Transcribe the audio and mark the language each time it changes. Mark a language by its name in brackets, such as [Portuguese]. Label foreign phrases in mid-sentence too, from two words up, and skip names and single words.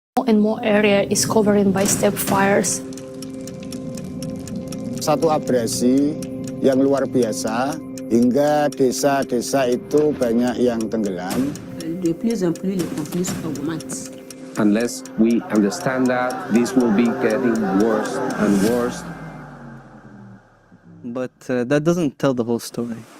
[English] and more area is covered by steppe fires. [Indonesian] Satu abrasi yang luar biasa hingga desa-desa itu banyak yang tenggelam. [French] De plus en plus, les conflits augmentent. [English] Unless we understand that, this will be getting worse and worse. But that doesn't tell the whole story.